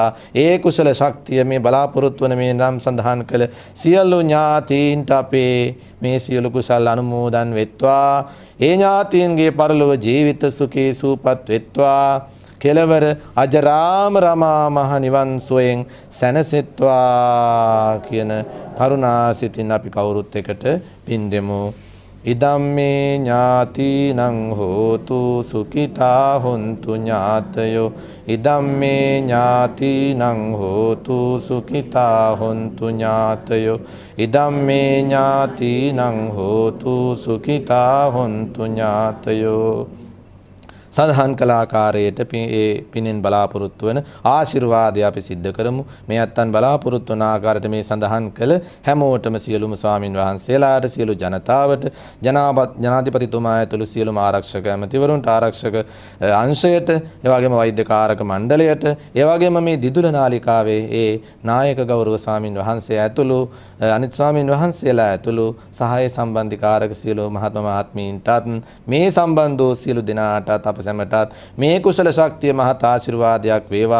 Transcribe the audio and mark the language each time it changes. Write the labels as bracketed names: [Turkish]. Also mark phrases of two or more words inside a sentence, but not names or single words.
[Sinhala] ඒ කුසල ශක්තිය මේ බලාපොරොත්තු වන මේ නම් සඳහන් කළ සියලු ඥාතීන්ට අපේ මේ සියලු කුසල් අනුමෝදන් වෙත්වා. ඒ ඥාතීන්ගේ පරලොව ජීවිත සුඛී සූපත් වෙත්වා. කෙලවර අජරාම රමා මහ නිවන් සුවයෙන් සැනසෙත්වා කියන කරුණාසිතින් අපි කවුරුත් එකට පින් දෙමු. [Pali] ඉදම්මේ ඥාතිනං හෝතු සුඛිතා හොන්තු ඥාතයෝ. ඉදම්මේ ඥාතිනං හෝතු සුඛිතා හොන්තු ඥාතයෝ. ඉදම්මේ ඥාතිනං හෝතු සුඛිතා හොන්තු ඥාතයෝ. [Sinhala] සඳහන් කළ ආකාරයට පිනෙන් බලාපොරොත්තු වන ආශිර්වාදය අපි සිද්ධ කරමු. මේ අත්තන් බලාපොරොත්තු වන ආකාරයට මේ සඳහන් කළ හැමෝටම සියලුම ස්වාමින් වහන්සේලාට, සියලු ජනතාවට, ජනාධිපතිතුමා ඇතුළු සියලුම ආරක්ෂක ඇමතිවරුන්ට, ආරක්ෂක අංශයට, ඒ වගේම වෛද්‍යකාරක මණ්ඩලයට, ඒ වගේම මේ දිදුල නාලිකාවේ ඒ නායක ගෞරව ස්වාමින් වහන්සේ ඇතුළු අනිත් ස්වාමින් වහන්සේලා ඇතුළු සහාය සම්බන්ධිකාරක සියලු මහත්ම මහත්මීන්ටත් මේ සම්බන්ධ වූ සියලු දෙනාටත් අප සැමටත් මේ කුසල ශක්තිය මහත් ආශිර්වාදයක් වේවා.